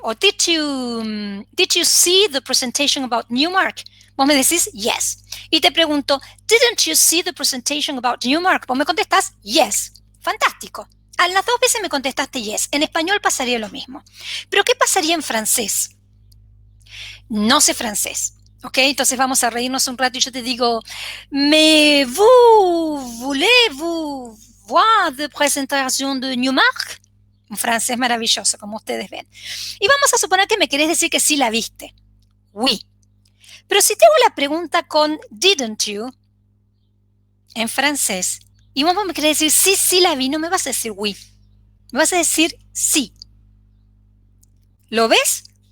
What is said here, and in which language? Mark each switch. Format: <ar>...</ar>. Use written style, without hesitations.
<en>Or did you see the presentation about Newmark?</en> <es>Vos me decís yes. Y te pregunto,</es> <en>didn't you see the presentation about Newmark?</en> <es>Vos me contestás yes. Fantástico. A las dos veces me contestaste yes. En español pasaría lo mismo. Pero ¿qué pasaría en francés? No sé francés. ¿Ok? Entonces vamos a reírnos un rato y yo te digo,</es> <fr>mais vous voulez-vous voir de présentation de Newmark?</fr> <es>Un francés maravilloso, como ustedes ven. Y vamos a suponer que me querés decir que sí la viste. Oui. Pero si te hago la pregunta con</es> <en>didn't you,</en> <es>en francés, y vos me querés decir sí, sí la vi, no me vas a decir oui. Me vas a decir sí. ¿Lo ves?</es>